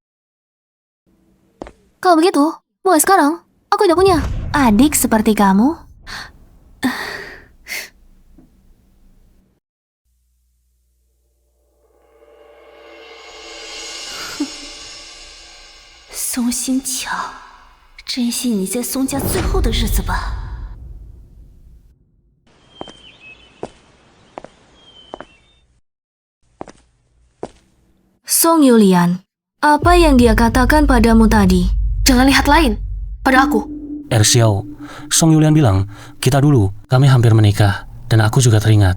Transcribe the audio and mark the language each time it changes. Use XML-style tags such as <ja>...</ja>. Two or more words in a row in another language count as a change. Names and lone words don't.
<id>Kalau begitu, mulai sekarang, aku tidak punya adik seperti kamu.</id> <zh>Song Xinqiao，珍惜你在宋家最后的日子吧。</zh> <id>Song Yulian, apa yang dia katakan padamu tadi? Jangan lihat lain, pada aku. Xiao, Song Yulian bilang, kita dulu, kami hampir menikah, dan aku juga teringat.</id>